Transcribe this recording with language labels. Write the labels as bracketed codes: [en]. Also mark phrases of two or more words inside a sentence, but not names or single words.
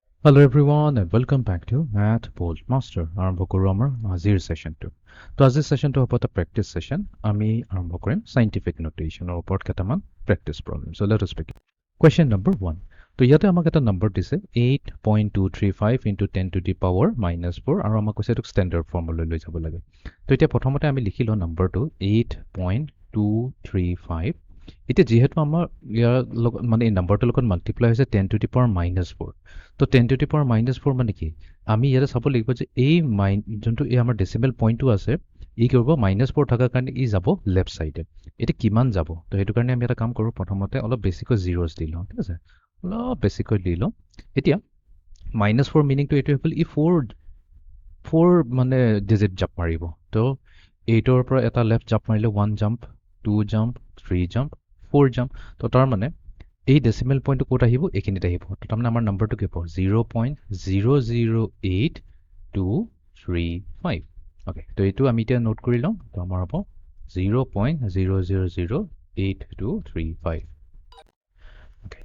[en] Hello everyone and welcome back to Math Bold Master. [as] আৰম্ভ কৰোঁ আমাৰ আজিৰ সেশনটো। তো আজিৰ সেশনটো হ'ব এটা [en] practice session. [as] আমি আৰম্ভ কৰিম [en] scientific notationৰ [as] ওপৰত কেইটামান [en] practice problem. So let us begin. Question number 1. [as] তো ইয়াতে আমাক এটা নম্বৰ দিছে 8.235 [en] into 10 to the power minus 4 [as] আৰু আমাক কৈছে এইটোক [en] standard formলৈ [as] লৈ যাব লাগে। তো এতিয়া প্ৰথমতে আমি লিখি লওঁ নম্বৰটো 8.235 এতিয়া যেহেতু আমাৰ ইয়াৰ লগত মানে এই নাম্বাৰটোৰ লগত মাল্টিপ্লাই হৈছে [en] 10 to the power minus 4 [as] তো [en] 10 to the power minus 4 [as] মানে কি আমি ইয়াতে চাব লাগিব যে এই যোনটো এই আমাৰ [en] decimal pointটো [as] আছে ই কৰিব মাইনাছ 4 থকাৰ কাৰণে ই যাব [en] left side [as] এতিয়া কিমান যাব তো সেইটো কাৰণে আমি এটা কাম কৰোঁ প্ৰথমতে অলপ বেছিকৈ জিৰ'জ দি লওঁ ঠিক আছে অলপ বেছিকৈ দি লওঁ এতিয়া মাইনাছ 4 মিনিংটো এইটো হ'ল ই ফ'ৰ মানে ডিজিট জাপ মাৰিব তো 8ৰ পৰা এটা লেফ্ট জাপ মাৰিলে 1 জাম্প 2 জাম্প 3 জাম্প 4 জাম্প তো তাৰ মানে এই [en] decimal pointটো [as] ক'ত আহিব এইখিনিত আহিব তো তাৰমানে আমাৰ নম্বৰটো কি হ'ব 0.008235 অ'কে তো এইটো আমি এতিয়া নোট কৰি লওঁ তো আমাৰ হ'ব 0.000823 Okay.